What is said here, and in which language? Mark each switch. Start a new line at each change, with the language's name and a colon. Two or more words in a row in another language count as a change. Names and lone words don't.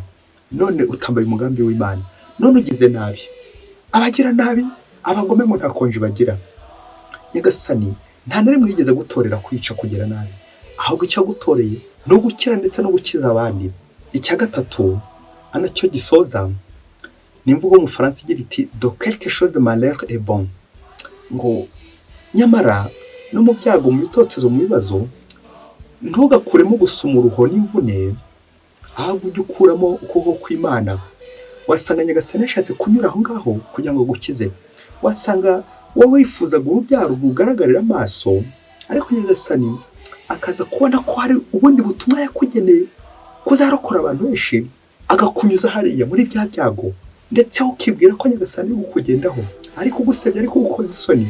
Kinyarwanda: None utambaye umugambi w'Imana, none ugize nabi, abagira nabi, abagome mu ntakonje bagira. Nyagasani nta na rimwe yigeze gutorera kwica kugira nabi, ahubwo icyo gutoreye no gukira ndetse no gukiza abandi. Icya gatatu anacyo gisoza ni imvugo mu Faransa igira iti
French: de quelque chose malheur est bon.
Kinyarwanda: Ngo nyamara no mu byago, mu bitotezo, mu bibazo, ntugakuremo gusuma uruho n'imvune, ahubwo ujye ukuramo ukuboko kw'Imana. Wasanga Nyagasani yashatse kunyura aho ngaho kugira ngo gukize. Wasanga wowe wifuzaga urubyaro rugaragarira amaso, ariko Nyagasani akaza kubona ko hari ubundi butumwa yakugeneye kuzarokora abantu benshi, agakunyuza hariya muri bya byago, ndetse ukibwira ko Nyagasani ari kukugendaho, ari kugusebya, ari kugukoza isoni.